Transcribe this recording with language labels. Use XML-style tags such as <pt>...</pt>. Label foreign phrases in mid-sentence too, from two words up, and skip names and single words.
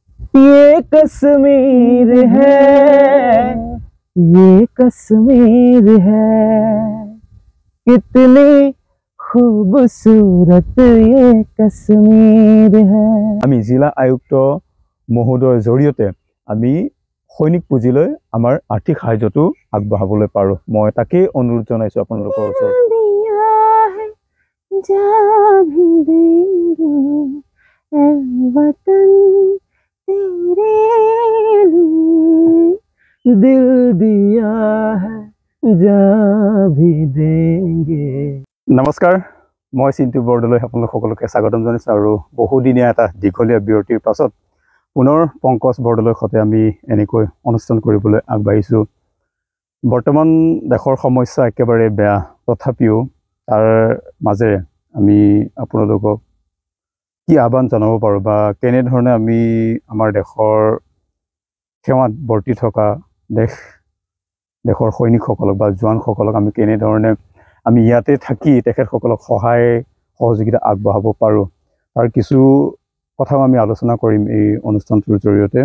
<hi>ये कश्मीर है, ये कश्मीर है, कितनी खूबसूरत ये कश्मीर है।</hi> <as>আমি জিলা আয়ুক্ত মহোদয়ৰ জৰিয়তে আমি সৈনিক पुঁজিলৈ আমাৰ আৰ্থিক সাহায্যটো আগবঢ়াবলৈ পাৰো। মই তাকেই অনুৰোধ জনাইছো আপোনালোকৰ ওচৰত।</as> <hi>दिल दिया है जा भी देंगे। नमस्कार,</hi> <as>মই চিন্তু বৰদলৈ আপোনালোক সকলোকে স্বাগতম জনাইছো আৰু বহুদিনীয়া এটা দীঘলীয়া বিৰতিৰ পাছত পুনৰ পংকজ বৰদলৈৰ সৈতে আমি এনেকৈ অনুষ্ঠান কৰিবলৈ আগবাঢ়িছো। বৰ্তমান দেশৰ সমস্যা একেবাৰে বেয়া, তথাপিও তাৰ মাজেৰে আমি আপোনালোকক কি আহ্বান জনাব পাৰো বা কেনেধৰণে আমি আমাৰ দেশৰ সেৱাত বৰ্তি থকা দেশৰ সৈনিকসকলক বা জোৱানসকলক আমি কেনেধৰণে আমি ইয়াতে থাকি তেখেতসকলক সহায় সহযোগিতা আগবঢ়াব পাৰো, তাৰ কিছু কথাও আমি আলোচনা কৰিম এই অনুষ্ঠানটোৰ জৰিয়তে।</as>